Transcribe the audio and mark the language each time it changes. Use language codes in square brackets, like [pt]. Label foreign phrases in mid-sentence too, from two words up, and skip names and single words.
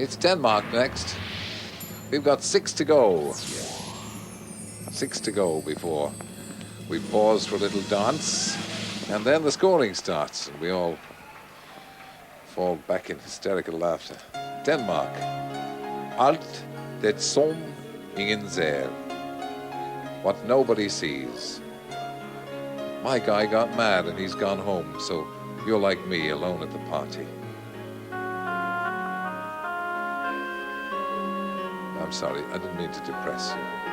[en] It's Denmark next. We've got 6 to go. 6 to go before we pause for a little dance, and then the scoring starts, and we all fall back in hysterical laughter. Denmark. [da] Alt det som ingen ser. [en] What nobody sees. My guy got mad and he's gone home, so you're like me, alone at the party. I'm sorry, I didn't mean to depress you.